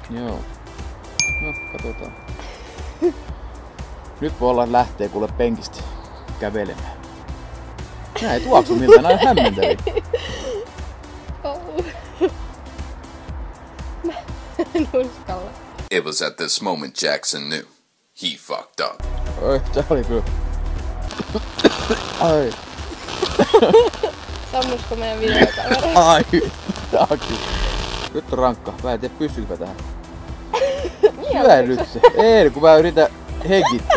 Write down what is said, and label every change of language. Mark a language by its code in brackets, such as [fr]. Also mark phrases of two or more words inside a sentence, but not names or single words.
[fi] Joo. No, katsotaan. Nyt voi olla lähtee kuule penkistä kävelemään. Nää ei tuoksu miltä, nää on hämmentäviä. En uskalla. [en] It was at this moment Jackson knew. He fucked up. [fi] Oi, tää oli kyllä. Ai. Sammusko meidän videokamera? Ai. Tää on kyllä. Nyt on rankka. Mä en tiedä pystyykö tähän. Syö nyt se. Ei, kun mä yritän hengittää.